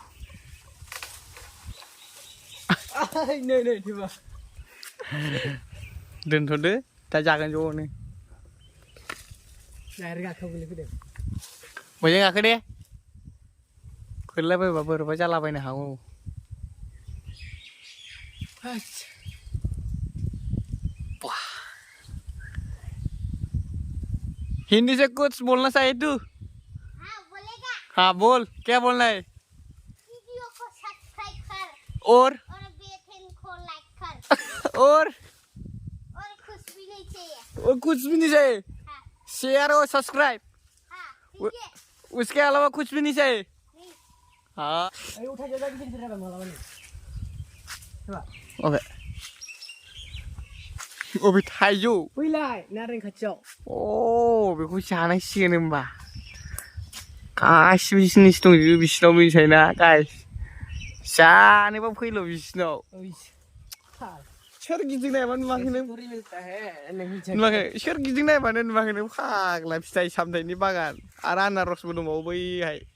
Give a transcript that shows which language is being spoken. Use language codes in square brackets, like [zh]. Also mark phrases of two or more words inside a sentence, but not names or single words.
[brx] नै थिबा दोनथ'दो दा जागोन ज'नो डाइरेक्ट गाखोआव गोलैफैदों मोजां गाखो दे गोलैलाबायबा बोरैबा जालाबायनो हागौ [hi] हिंदी से कुछ बोलना चाहिए तू हाँ बोलेगा हाँ बोल क्या बोलना है वीडियो को सब्सक्राइब कर और बेल को लाइक कर और कुछ भी नहीं चाहिए और कुछ भी नहीं चाहिए हाँ। शेयर और सब्सक्राइब हाँ, उसके अलावा कुछ भी नहीं चाहिए हाँ [brx] ओके ओबे थाइजौ बैलाय नारें खाथियाव अ बेखौ जानांसिगोन होमबा गासिबो जिनिस दंजोबो बिसिनाव मिथिबायना गाइस जानोबा फैल' बिसिनाव सोर गिदिंनायबानो नुवाखै नों नुवाखै सोर गिदिंनायबानो नुवाखै नों फाग्ला फिथाइ सामथाइनि बागान आरो आनारसबो दंबावो बैहाय